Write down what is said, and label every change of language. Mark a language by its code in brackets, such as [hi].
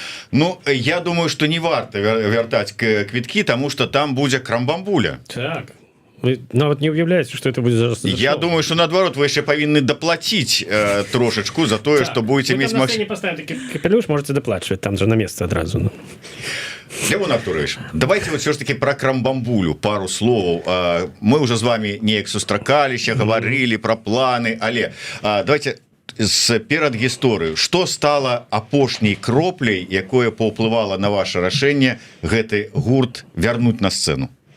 [be] Ну, я думаю, что не варта вяртаць квіткі, таму что там будзе Крамбамбуля. Так. Вы нават не уяўляеце, што это будзе за Я думаю, что наадварот вы яшчэ павінны даплаціць трошачку за тое, што будете мець магчымасць. Не паставім такі капелюш, можете даплачваць, там же на месца адразу. [ru] Левон Артурович, давайте вот все ж таки про крамбамбулю пару словаў. [be] Мы уже з вами неяк сустракаліся, гаварылі про планы, але давайте з перад гісторыю, што стала апошняй кропляй, якое паўплывала на ваше рашэнне гэты гурт вярнуць на сцэну?